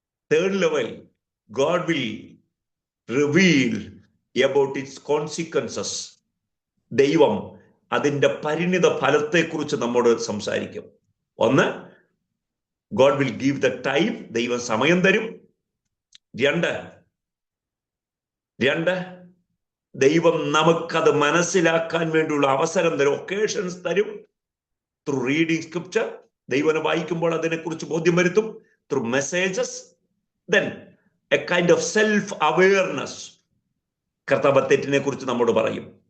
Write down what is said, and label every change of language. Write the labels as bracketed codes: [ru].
[en] 3rd level, God will reveal about its consequences. [ml] ദൈവം അതിൻ്റെ പരിണിത ഫലത്തെക്കുറിച്ച് നമ്മോട് സംസാരിക്കും. [en] 1, God will give the time, [ml] ദൈവം സമയം തരും. 2, ദൈവം നമുക്കത് മനസ്സിലാക്കാൻ വേണ്ടിയുള്ള അവസരം തരും, ഒക്കേഷൻസ് തരും. [en] through reading scripture, [ml] ദൈവനെ വായിക്കുമ്പോൾ അതിനെക്കുറിച്ച് ബോധ്യം വരുത്തും. [en] through messages, then a kind of self awareness, [ml] കർത്താവ് തെറ്റിനെ കുറിച്ച് നമ്മോട് പറയും.